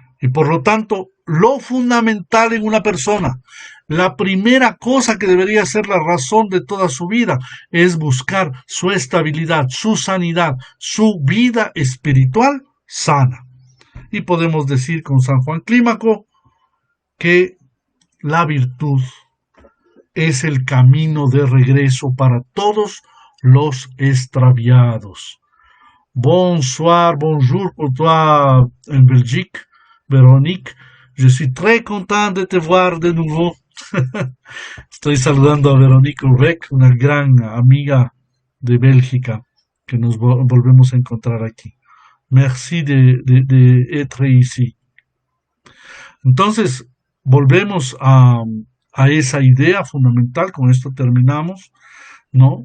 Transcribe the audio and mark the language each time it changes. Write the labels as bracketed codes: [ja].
[es] Y por lo tanto, lo fundamental en una persona, la primera cosa que debería ser la razón de toda su vida, es buscar su estabilidad, su sanidad, su vida espiritual sana. Y podemos decir con San Juan Clímaco que la virtud es el camino de regreso para todos los extraviados. [fr] Bonsoir, bonjour pour toi en Belgique, Véronique. Je suis très content de te voir de nouveau. [es] Estoy saludando a Véronique Urbeck, una gran amiga de Bélgica, que nos volvemos a encontrar aquí. [fr] Merci de être ici. [es] Entonces, volvemos a esa idea fundamental, con esto terminamos, ¿no?